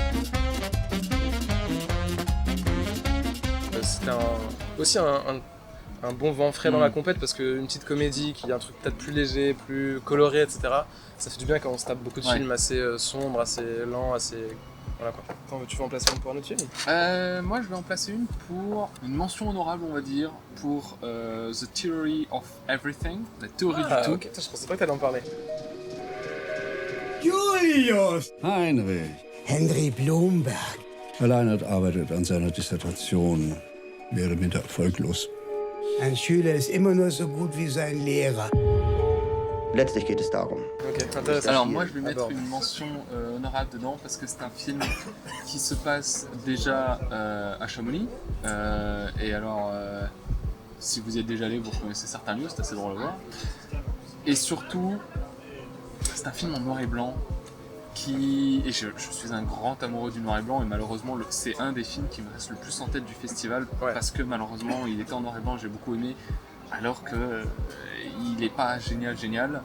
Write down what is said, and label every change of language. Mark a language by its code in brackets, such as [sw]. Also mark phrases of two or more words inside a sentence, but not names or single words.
[fr] C'était aussi un bon vent frais dans la compète, parce qu'une petite comédie qui est un truc peut-être plus léger, plus coloré, etc., ça fait du bien quand on se tape beaucoup de films assez sombres, assez lents, assez... Voilà quoi. Attends, tu veux en placer une pour un autre film? Moi, je vais en placer une pour une mention honorable, on va dire, pour The Theory of Everything, la théorie du tout. Ok, je pensais pas que t'allais en parler. [de] Julius! Heinrich. Henry Blumberg. Reinhard arbeitet an seiner Dissertation, wäre minder erfolglos. Ein Schüler ist immer nur so gut wie sein Lehrer. Letztlich geht es darum. [fr] Ok, intéressant. Alors moi je vais mettre une mention honorable dedans parce que c'est un film qui se passe déjà à Chamonix. Et alors si vous y êtes déjà allé, vous connaissez certains lieux, c'est assez drôle à voir. Et surtout, c'est un film en noir et blanc et je suis un grand amoureux du noir et blanc et malheureusement c'est un des films qui me reste le plus en tête du festival parce que malheureusement il était en noir et blanc, j'ai beaucoup aimé alors que il est pas génial.